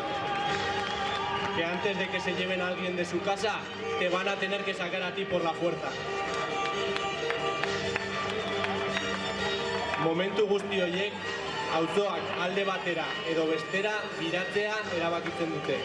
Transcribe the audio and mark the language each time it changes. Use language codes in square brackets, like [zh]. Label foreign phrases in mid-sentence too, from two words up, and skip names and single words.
[es] Que antes de que se lleven a alguien de su casa, te van a tener que sacar a ti por la fuerza. [eu] Momentu guzti horiek, auzoak alde batera edo bestera biratzea erabakitzen dute.